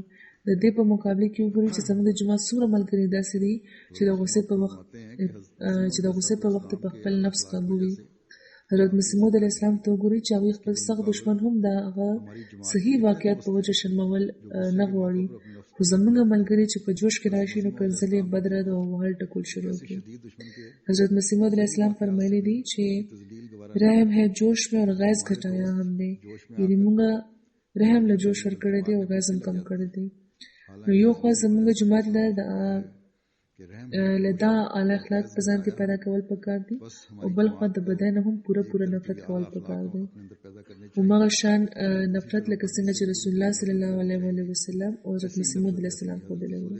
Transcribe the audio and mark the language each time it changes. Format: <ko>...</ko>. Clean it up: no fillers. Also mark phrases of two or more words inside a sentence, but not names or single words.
<ps>د دې په مقابله کې وګورئ چې زموږ د جومات څومره ملګري داسې دي چې د غوسې په وخت په خپل نفس قابو وي. حضرت مسیح موعود علیه السلام ته وګورئ چې هغوی خپل سخت دشمن هم د هغه صحیح واقعیت په وجه شرمول نه غواړي، خو زموږ ملګري چې په جوش کې راشي نو کنځلې بدرد او وهل ټکول شروع کړي. حضرت مسیح موعود علیه السلام فرمایلی دي چې</ps> <ur>رحم ہے جوش میں اور غیظ گھٹایا ہم نے،</ur> <ps>یعنې موږ رحم له جوش ورکړی دی او غیظ هم کم کړی دی. نو یو خوا زموږ جومات له دا اعلی اخلاق په ځان کې پیدا کول پکار دي او بل خوا د بدن هم پوره نفرت کول پکار دی. هماغه شان نفرت لکه څنګه چې رسول الله صلی الله علیه وسلم او حضرت مسیح موعود علیه السلام ښودلی وو.</ps>